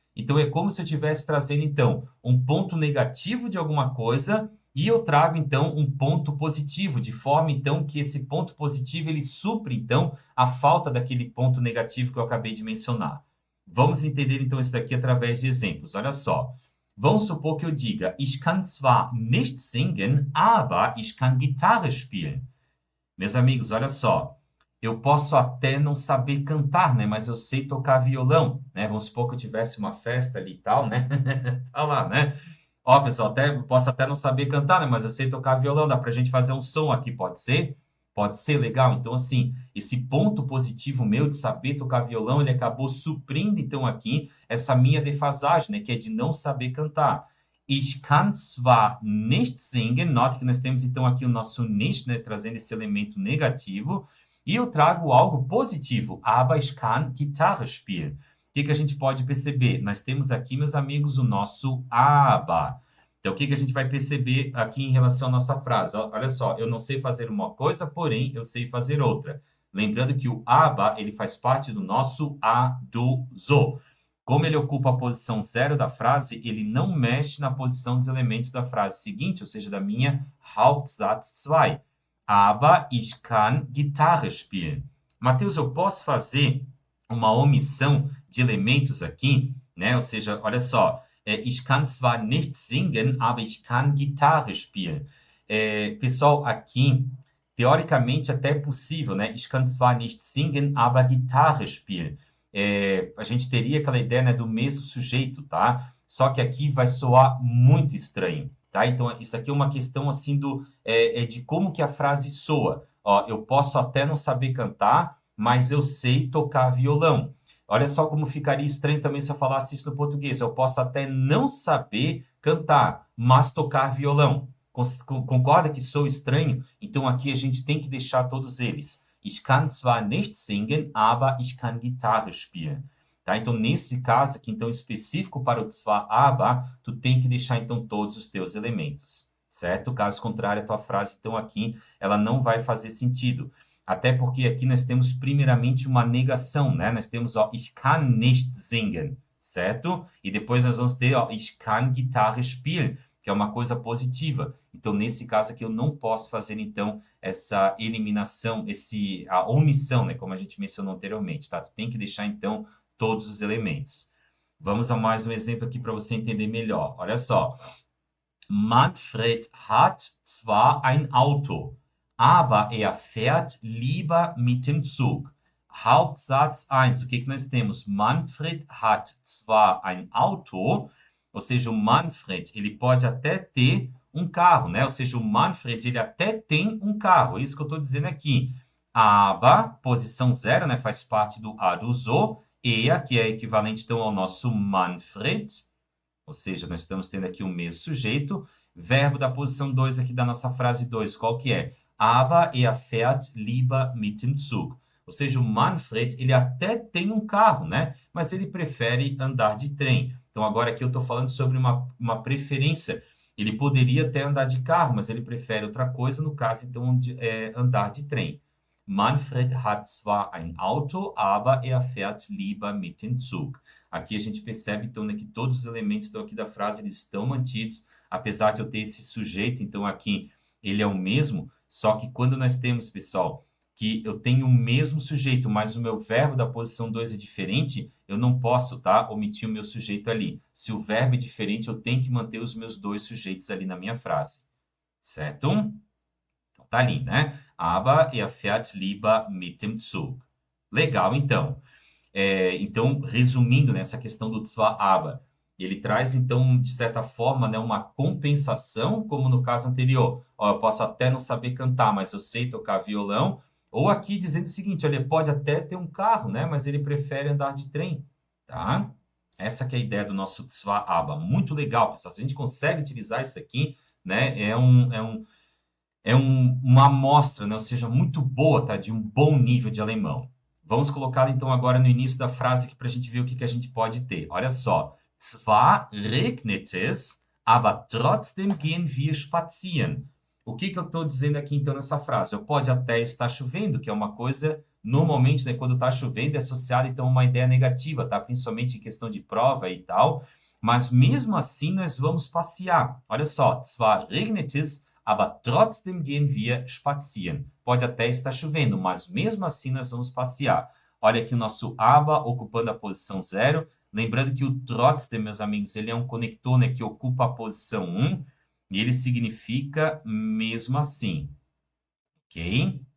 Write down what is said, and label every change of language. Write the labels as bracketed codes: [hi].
[pt] Então é como se eu estivesse trazendo então um ponto negativo de alguma coisa e eu trago então um ponto positivo, de forma então que esse ponto positivo ele supre então a falta daquele ponto negativo que eu acabei de mencionar. Vamos entender então isso daqui através de exemplos. Olha só. Vamos supor que eu diga, [de] ich kann zwar nicht singen, aber ich kann Gitarre spielen. [pt] Meus amigos, olha só. Eu posso até não saber cantar, né? Mas eu sei tocar violão, né? Vamos supor que eu tivesse uma festa ali e tal, né? Tá lá, né? Ó, pessoal, posso até não saber cantar, né? Mas eu sei tocar violão, dá pra gente fazer um som aqui, pode ser? Pode ser, legal. Então, assim, esse ponto positivo meu de saber tocar violão, ele acabou suprindo, então, aqui, essa minha defasagem, né? Que é de não saber cantar. [de] Ich kann zwar nicht singen, [pt] note que nós temos, então, aqui o nosso nicht, né? Trazendo esse elemento negativo, e eu trago algo positivo, [de] aber ich kann Gitarre spielen. [pt] O que a gente pode perceber? Nós temos aqui, meus amigos, o nosso aber. Então, o que a gente vai perceber aqui em relação à nossa frase? Olha só, eu não sei fazer uma coisa, porém eu sei fazer outra. Lembrando que o aber, ele faz parte do nosso a, do, zo. Como ele ocupa a posição zero da frase, ele não mexe na posição dos elementos da frase seguinte, ou seja, da minha Hauptsatz 2. [de] Aber ich kann Gitarre spielen. [pt] Mateus, eu posso fazer uma omissão de elementos aqui, né? Ou seja, olha só, [de] ich kann zwar nicht singen, aber ich kann Gitarre spielen. [pt] Pessoal, aqui, teoricamente até é possível, né? [de] Ich kann zwar nicht singen, aber Gitarre spielen. [pt] A gente teria aquela ideia, né, do mesmo sujeito, tá? Só que aqui vai soar muito estranho, tá? Então, isso aqui é uma questão, assim, de como que a frase soa. Ó, eu posso até não saber cantar, mas eu sei tocar violão. Olha só como ficaria estranho também se eu falasse isso no português. Eu posso até não saber cantar, mas tocar violão. Concorda que sou estranho? Então aqui a gente tem que deixar todos eles. [de] Ich kann zwar nicht singen, aber ich kann Gitarre spielen. [pt] Tá? Então, nesse caso aqui, então, específico para o zwar, aber, tu tem que deixar, então, todos os teus elementos. Certo? Caso contrário, a tua frase, então, aqui, ela não vai fazer sentido. Até porque aqui nós temos primeiramente uma negação, né? Nós temos, ó, [de] ich kann nicht singen, [pt] certo? E depois nós vamos ter, ó, [de] ich kann Gitarre spielen, [pt] que é uma coisa positiva. Então, nesse caso aqui, eu não posso fazer, então, essa eliminação, a omissão, né? Como a gente mencionou anteriormente, tá? Tu tem que deixar, então, todos os elementos. Vamos a mais um exemplo aqui para você entender melhor. Olha só. [de] Manfred hat zwar ein Auto, aber er fährt lieber mit dem Zug. [pt] Hauptsatz 1. O que nós temos? [de] Manfred hat zwar ein Auto, [pt] ou seja, o Manfred, ele pode até ter um carro, né? Ou seja, o Manfred, ele até tem um carro. É isso que eu estou dizendo aqui. Aber, posição 0, né? Faz parte do a do zo. Er, que é equivalente, então, ao nosso Manfred. Ou seja, nós estamos tendo aqui o mesmo sujeito. Verbo da posição 2 aqui da nossa frase 2, qual que é? [de] Aber er fährt lieber mit dem Zug. [pt] Ou seja, o Manfred, ele até tem um carro, né? Mas ele prefere andar de trem. Então, agora aqui eu estou falando sobre uma preferência. Ele poderia até andar de carro, mas ele prefere outra coisa, no caso, então, andar de trem. [de] Manfred hat zwar ein Auto, aber er fährt lieber mit dem Zug. [pt] Aqui a gente percebe, então, né, que todos os elementos estão aqui da frase, eles estão mantidos, apesar de eu ter esse sujeito, então, aqui, ele é o mesmo, só que quando nós temos, pessoal, que eu tenho o mesmo sujeito, mas o meu verbo da posição 2 é diferente, eu não posso, tá, omitir o meu sujeito ali. Se o verbo é diferente, eu tenho que manter os meus dois sujeitos ali na minha frase. Certo? Então, tá ali, né? [de] aber er fährt lieber mit dem Zug. [pt] Legal, então. Então, resumindo nessa questão do zwar aber, ele traz, então, de certa forma, né, uma compensação, como no caso anterior. Ó, eu posso até não saber cantar, mas eu sei tocar violão. Ou aqui dizendo o seguinte, ele pode até ter um carro, né, mas ele prefere andar de trem, tá? Essa que é a ideia do nosso zwar aber. Muito legal, pessoal. Se a gente consegue utilizar isso aqui, né, uma amostra, né, ou seja, muito boa, tá, de um bom nível de alemão. Vamos colocar, então, agora no início da frase aqui para a gente ver o que a gente pode ter. Olha só. [de] Zwar regnet es, aber trotzdem gehen wir spazieren. [pt] O que eu estou dizendo aqui, então, nessa frase? Pode até estar chovendo, que é uma coisa, normalmente, né, quando está chovendo, é associada, então, a uma ideia negativa, tá? Principalmente em questão de prova e tal. Mas, mesmo assim, nós vamos passear. Olha só. [de] Zwar regnet es, aber trotzdem gehen wir spazieren. [pt] Pode até estar chovendo, mas mesmo assim nós vamos passear. Olha aqui o nosso aber ocupando a posição 0. Lembrando que o trotzdem, meus amigos, ele é um conector, né, que ocupa a posição 1 e ele significa mesmo assim. Ok?